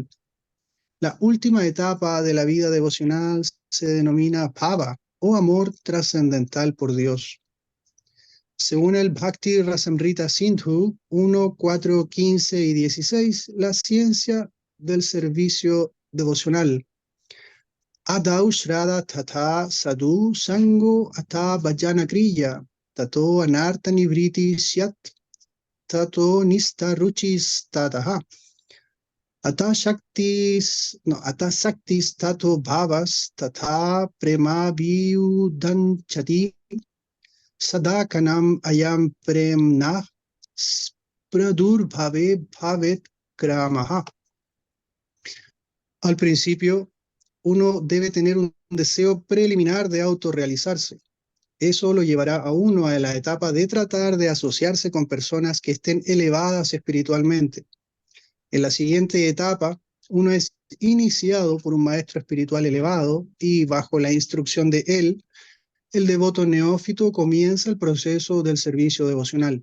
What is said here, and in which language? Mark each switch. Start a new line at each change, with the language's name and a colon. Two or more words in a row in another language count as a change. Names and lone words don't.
Spanish: La última etapa de la vida devocional se denomina bhava, o amor trascendental por Dios. Según el Bhakti Rasamrita Sindhu 1, 4, 15 y 16, la ciencia del servicio devocional.
Sanskrit: Adau Shraddha Tata Sadhu Sango Ata Bhajana Kriya Tato Anartha Nivriti Syat Tato Nista Ruchis Tataha Ata Shaktis Tato Bhavas Tata Prema Viudanchati Sadakanam Ayam Premna Pradurbhave Bhavet Kramaha.
Spanish: Al principio, uno debe tener un deseo preliminar de autorrealizarse. Eso lo llevará a uno a la etapa de tratar de asociarse con personas que estén elevadas espiritualmente. En la siguiente etapa, uno es iniciado por un maestro espiritual elevado y, bajo la instrucción de él, el devoto neófito comienza el proceso del servicio devocional.